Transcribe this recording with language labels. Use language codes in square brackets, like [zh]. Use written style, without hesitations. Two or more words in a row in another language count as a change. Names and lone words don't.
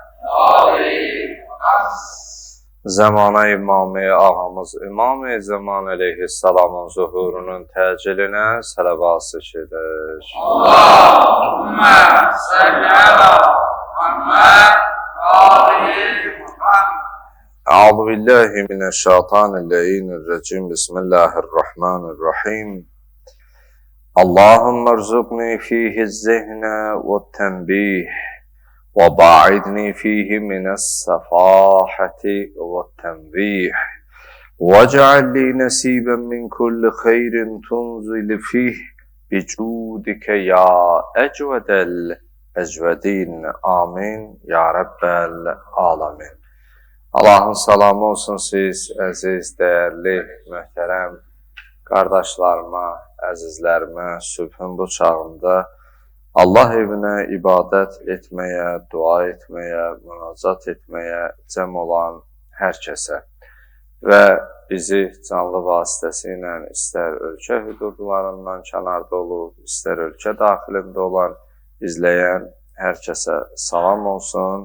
[az] Zəmanə İmam-ı Ağamız İmam-ı Zaman əleyhissalamın zuhurunun təcillinə sələvat edir. [ar] اللهم صل على محمد أعوذ بالله من الشيطان الرجيم. بسم الله الرحمن الرحيم. اللهم ارزقني فيه الذهن والتنبيه وباعدني فيه من السفاهة والتنبيه واجعل لي نصيبا من كل خير تنزل فيه بجودك يا أجود الأجودين. آمين. يا رب العالمين. [az] Allahın salamı olsun siz, əziz, dəyərli, möhtərəm qardaşlarıma, əzizlərimə, sübhün bu çağında Allah evinə ibadət etməyə, dua etməyə, münacat etməyə cəm olan hər kəsə və bizi canlı vasitəsilə istər ölkə hüdudlarından kənarda olub, istər ölkə daxilində olan izləyən hər kəsə salam olsun.